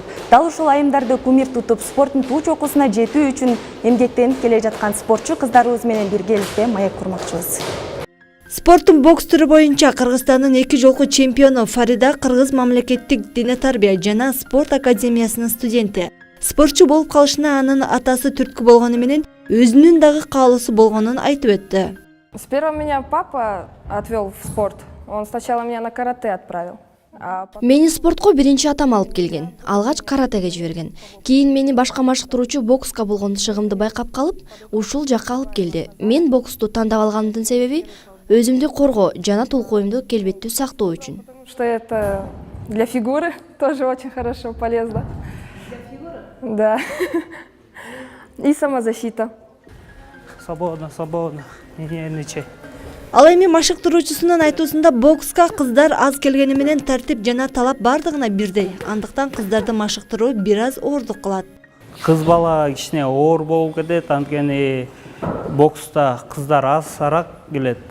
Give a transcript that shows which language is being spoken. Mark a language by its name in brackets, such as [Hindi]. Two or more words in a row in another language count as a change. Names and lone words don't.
[Kyrgyz] Дал ушул айымдарды кумир тутуп, спорттун туу чокусуна жетүү үчүн эмгектенип келе жаткан спортчу кыздарыбыз менен биргеликте маек курмакчыбыз. Спорттун бокс түрү боюнча Кыргызстандын 2 жолку чемпиону Фарида Кыргыз мамлекеттик дине тарбия жана спорт академиясынын студенти. Спортчу болуп калышына анын атасы түрткү болгону менен өзүнүн дагы каалоосу болгонун айтып өттү. [Russian] С первого меня папа отвел в спорт. Он сначала меня на карате отправил. [Kyrgyz] Мени спортко биринчи атам алып келген. Алгач каратеге жиберген. Кийин мени башка машыктыруучу бокска болгон ишигимди байкап калып, ушул жакка алып келди. Мен боксту тандап алганымдын себеби өзүмдү коргоо жана тулкуюмду келбеттүү сактоо үчүн. [Russian] Что это для фигуры тоже очень хорошо, полезно. Для фигуры? Да. И самозащита. Свободно, не нервничай. [Kyrgyz] Ал эми машыктыруучусунун айтуусунда бокска кыздар аз келгени менен тартип жана талап бардыгына бирдей. Андыктан кыздарды машыктыруу бир аз оорундук кылат. Кыз бала кичине оор болуп кетет, анткени бокста кыздар азыраак келет.